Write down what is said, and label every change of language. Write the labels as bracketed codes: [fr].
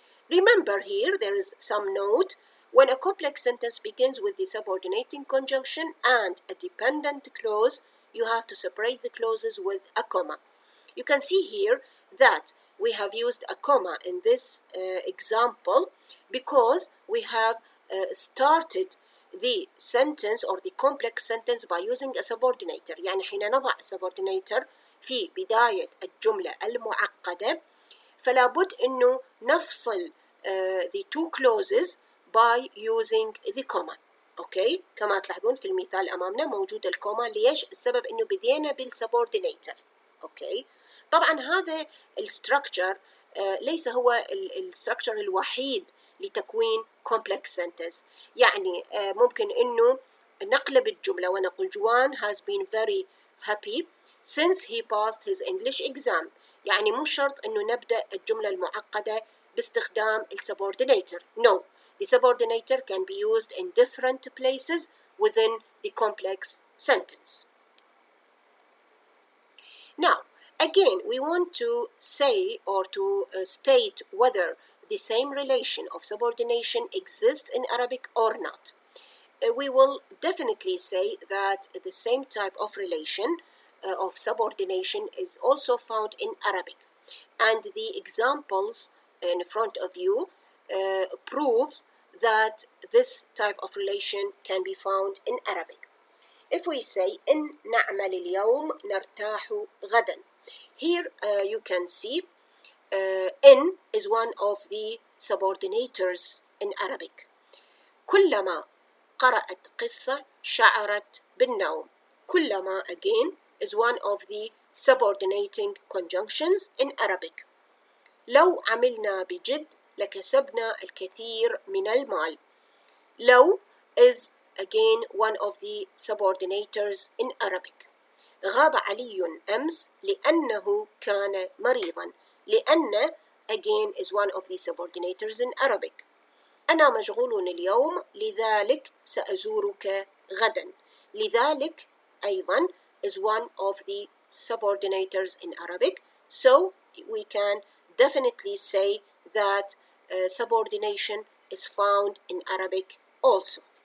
[en] Remember here, there is some note. When a complex sentence begins with the subordinating conjunction and a dependent clause, you have to separate the clauses with a comma. You can see here that we have used a comma in this example because we have started the sentence or the complex sentence by using a subordinator. [ar] يعني حين نضع subordinator في بداية الجملة المعقدة فلا بد إنه نفصل [en] the two clauses by using the comma. [ar] أوكي، كما تلاحظون في المثال أمامنا موجود الكوما. ليش؟ السبب إنه بدينا بالسبوردينيتر. أوكي، طبعا هذا الستركتشر ليس هو الستراكشر الوحيد لتكوين complex sentence. يعني ممكن إنه نقلب الجملة ونقول [en] Juan has been very happy since he passed his English exam. [ar] يعني مو شرط إنه نبدأ الجملة المعقدة باستخدام subordinator. [en] No, the subordinator can be used in different places within the complex sentence. Now, again, we want to say or to state whether the same relation of subordination exists in Arabic or not. We will definitely say that the same type of relation of subordination is also found in Arabic. And the examples in front of you prove that this type of relation can be found in Arabic. If we say [ar] إن نعمل اليوم نرتاح غدا. [en] Here you can see إن is one of the subordinators in Arabic. [ar] كلما قرأت قصة شعرت بالنوم. [en] كلما again is one of the subordinating conjunctions in Arabic. [ar] لو عملنا بجد لكسبنا الكثير من المال. [en] لو is again one of the subordinators in Arabic. [ar] غاب علي أمس لأنه كان مريضا. [en] لأن again is one of the subordinators in Arabic. [ar] أنا مشغول اليوم لذلك سأزورك غدا. لذلك أيضا [en] is one of the subordinators in Arabic. So we can definitely say that subordination is found in Arabic also.